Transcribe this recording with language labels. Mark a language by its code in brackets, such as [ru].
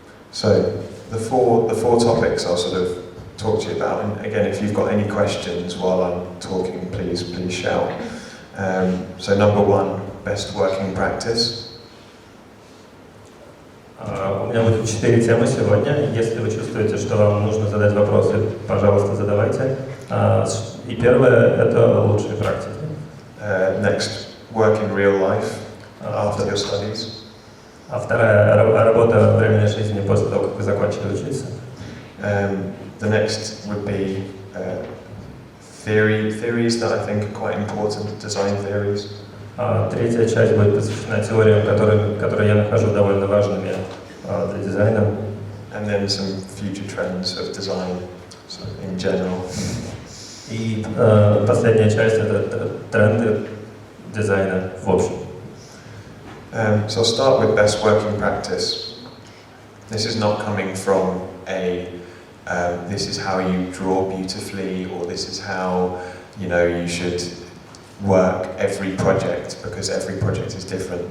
[en] So the four topics are sort of talk to you about. And again, if you've got any questions while I'm talking, please shout. So number one, best working practice. [ru] У меня будет 4 темы сегодня. Если вы чувствуете, что вам нужно задать вопросы, пожалуйста, задавайте. И первое – это лучшие практики. [en] Next, work in real life after your studies. [ru] А вторая – работа в реальной жизни после того, как вы закончили учиться. [en] The next would be theories that I think are quite important, design theories. [ru] Третья часть будет посвящена теориям, которые я нахожу довольно важными для дизайна. [en] And then some future trends of design in general. [ru] И последняя часть – это тренды дизайна в общем. [en] So I'll start with best working practice. This is not coming from this is how you draw beautifully, or this is how you should work every project, because every project is different.